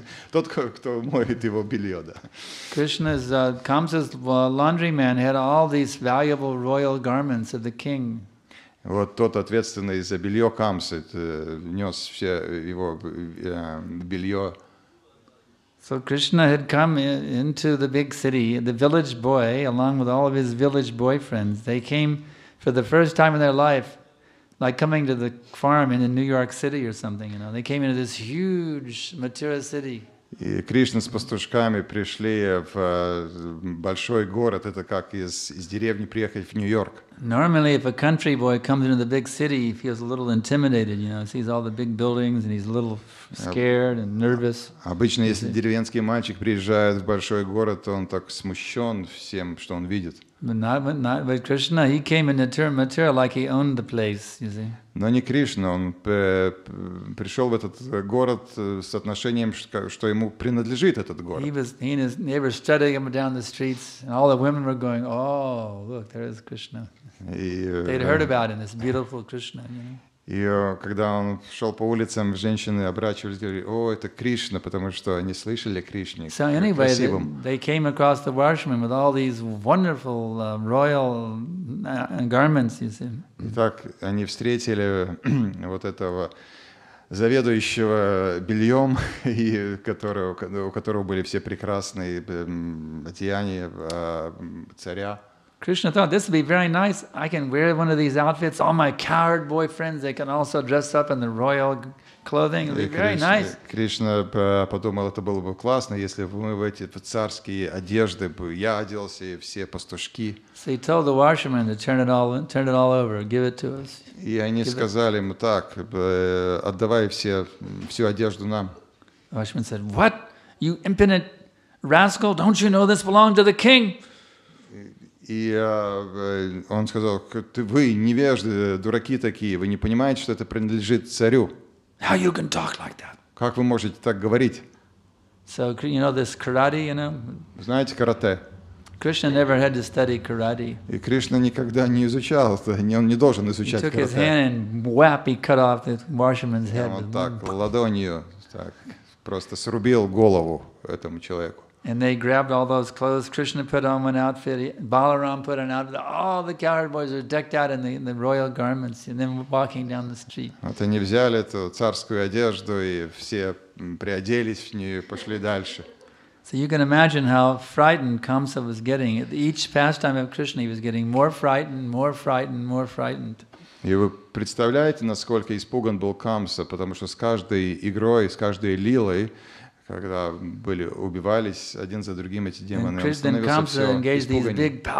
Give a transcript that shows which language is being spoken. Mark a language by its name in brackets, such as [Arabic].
[Russian] Тот, кто моет его белье, да. [English] Krishna's Kamsa's laundryman had all these valuable royal garments of the king. [Russian] Вот тот, ответственный за белье Камсы, нес все его белье. [English] So Krishna had come into the big city, the village boy, along with all of his village boyfriends. They came for the first time in their life, like coming to the farm in New York City or something, you know. They came into this huge Mathura city. [Russian] И Кришна с пастушками пришли в большой город, это как из деревни приехать в Нью-Йорк. [English] Normally, if a country boy comes into the big city, he feels a little intimidated, sees all the big buildings and he's a little scared and nervous. [Russian] Обычно, если деревенский мальчик приезжает в большой город, то он так смущен всем, что он видит. [English] But Krishna, he came in Mathura like he owned the place, you see. [Russian] Но не Кришна, он пришел в этот город с отношением, что ему принадлежит этот город. [English] He and his neighbors strutting up and down the streets, and all the women were going, "Oh, look, there is Krishna." They'd heard about him, this beautiful Krishna. [Russian] И когда он шел по улицам, женщины оборачивались и говорили: "О, это Кришна", потому что они слышали о Кришне. [English] So anyway, they came across the washerman with all these wonderful royal garments, you see. [Russian] Итак, они встретили вот этого заведующего бельем, у которого были все прекрасные одеяния царя. [English] Krishna thought, this would be very nice. I can wear one of these outfits. All my cowherd boyfriends, they can also dress up in the royal clothing. It would be very nice. [Russian] Кришна подумал, это было бы классно, если бы мы в эти царские одежды бы я оделся и все пастушки. [English] So he told the washerman to turn it all over, give it to us. [Russian] И они сказали ему так: отдавай всю одежду нам. [English] The washerman said, "What? You impudent rascal! Don't you know this belonged to the king?" [Russian] И он сказал: вы невежды, дураки такие, вы не понимаете, что это принадлежит царю. [English] How you can talk like that? [Russian] Как вы можете так говорить? [English] So this karate, [Russian] Знаете карате? [English] Krishna never had to study karate. [Russian] И Кришна никогда не изучал это, он не должен изучать [English] He took his [Russian] карате. [English] hand and whap, he cut off the washerman's head. [Russian] Он так ладонью так просто срубил голову этому человеку. [English] And they grabbed all those clothes. Krishna put on one outfit. Balaram put an outfit. All the cowherd boys are decked out in the royal garments, and then walking down the street. [Russian] Вот они взяли эту царскую одежду и все приоделись в нее и пошли дальше. [English] So you can imagine how frightened Kamsa was getting. At each pastime of Krishna, he was getting more frightened, more frightened, more frightened. [Russian] И вы представляете, насколько испуган был Камса, потому что с каждой игрой, с каждой лилой, когда убивались один за другим эти демоны, он становился все испуганнее.